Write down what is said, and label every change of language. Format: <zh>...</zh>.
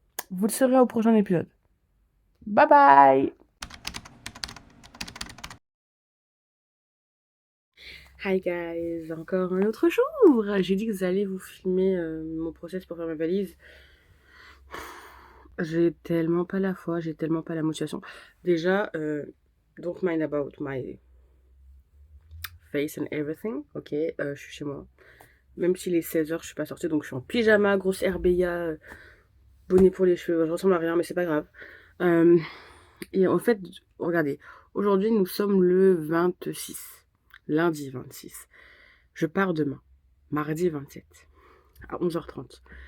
<fr>Vous le saurez au prochain épisode. Bye bye!</fr> <en>Hi guys,</en> <fr>encore un autre jour. J'ai dit que vous allez vous filmer mon process pour faire ma valise. J'ai tellement pas la foi, j'ai tellement pas la motivation. Déjà,</fr> <en>don't mind about my face and everything, ok?</en> <fr>Je suis chez moi. Même s'il est 16h, je suis pas sortie, donc je suis en pyjama, grosse RBA, bonnet pour les cheveux. Je ressemble à rien, mais c'est pas grave. Et en fait, regardez, aujourd'hui nous sommes le 26, lundi 26. Je pars demain, mardi 27, à 11h30.</fr>